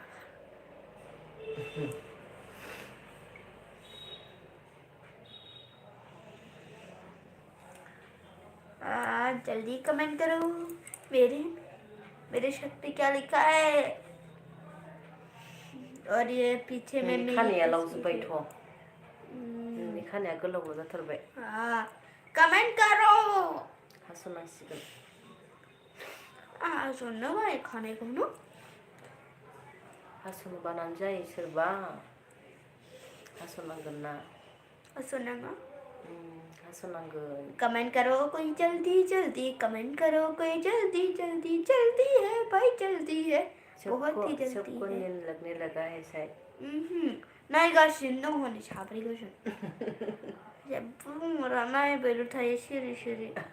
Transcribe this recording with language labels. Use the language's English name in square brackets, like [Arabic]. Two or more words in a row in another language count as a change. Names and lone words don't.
[Hindi] जल्दी कमेंट करो। मेरे शर्ट पे क्या लिखा है। और ये पीछे में [Bodo] खानाया लावजोब्बायथ' खानाया गोलाव जाथारबाय। [Hindi] कमेंट करो। [Bodo] हास'नांसिगोन हास'नो बाय खानायखौनो। हास'नो बानानै जायो सोरबा हास'नांगोन ना। हास'नाङा। हास'नांगोन। [Hindi] कमेंट करो कोई जल्दी जल्दी। कमेंट करो कोई जल्दी जल्दी। जल्दी है भाई जल्दी है, बहुत ही जल्दी सबको है। नींद लगने लगा है शायद। [Bodo] नायगासिनो दं हनै साब्रैगासिनो। जेबो बुंहरा नायबायल' थायो सिरि सिरि।